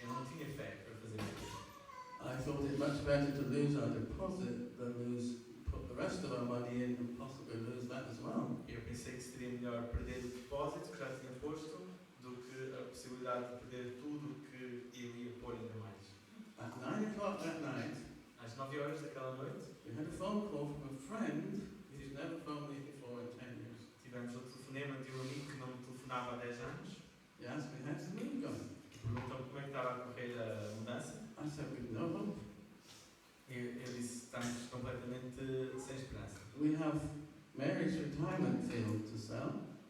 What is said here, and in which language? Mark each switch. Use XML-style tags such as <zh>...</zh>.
<pt>Eu não tinha fé para fazer isso.</pt> <en>I thought it much better to lose our deposit than put the rest of our money in and possibly lose that as well.</en> <pt>Eu pensei que seria melhor perder o depósito que já tinha posto do que a possibilidade de perder tudo que eu ia pôr ainda mais.</pt> <en>At 9 o'clock that night,</en> <pt>Às 9 horas daquela noite,</pt> <en>we had a phone call from a friend who's never phoned me before in 10 years.</en> <pt>tivemos o telefonema de um amigo que não me telefonava há 10 anos.</pt> <en>He asked me, how's the move going?</en> <pt>Perguntou como é que estava a correr a mudança.</pt> <en>I said, we've no hope.</en> <pt>Eu disse, estamos completamente sem esperança.</pt> <en>We have Mary's retirement field to sell.</en>